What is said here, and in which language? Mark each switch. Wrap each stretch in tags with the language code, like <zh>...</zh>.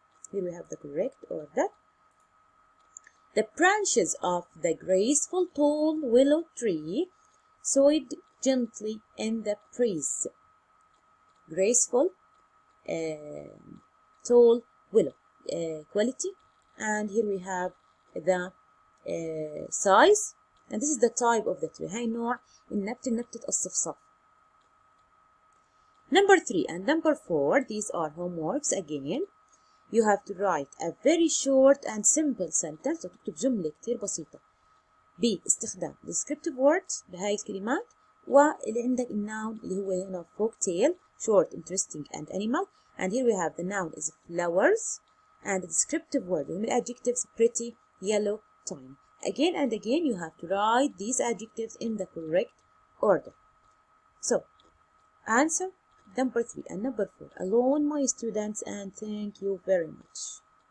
<en>Here we have the correct order. The branches of the graceful, tall willow tree swayed gently in the breeze. Graceful, tall willow. Quality, and here we have the size, and this is the type of the tree.</en> <ar>هاي نوع النبتة نبتة الصفصاف.</ar> <en>Number 3 and number 4, these are homeworks again. You have to write a very short and simple sentence.</en> <ar>وتكتب جملة كتير بسيطة باستخدام</ar> <en>descriptive words</en> <ar>بهاي الكلمات، واللي عندك الnoun اللي هو هنا</ar> <en>folk tale, short, interesting, and animal. And here we have the noun is flowers, and the descriptive word the adjectives pretty, yellow, tiny. Again and again you have to write these adjectives in the correct order. So answer number 3 and number 4 alone, my students, and thank you very much.</en>